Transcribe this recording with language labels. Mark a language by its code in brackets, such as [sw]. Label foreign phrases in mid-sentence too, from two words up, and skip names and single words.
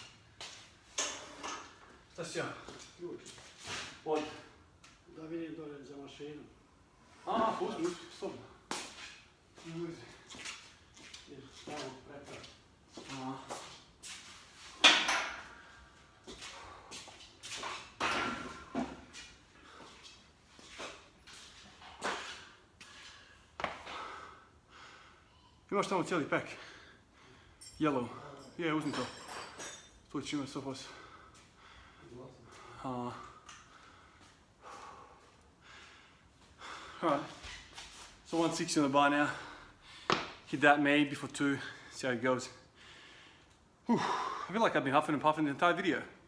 [nl] Dat is ja. Goed. Wat? Dat wil je door in zijn machine. Ah, goed, stop. Hier, staan we prettig. [hr] Ah. Imaš tamo cijeli pack. Yellow. Je, uzmi to. To će imati 100%. [en] Alright. So 160 on the bar now. Hit that maybe before 2. See how it goes. Whew. I feel like I've been huffing and puffing the entire video.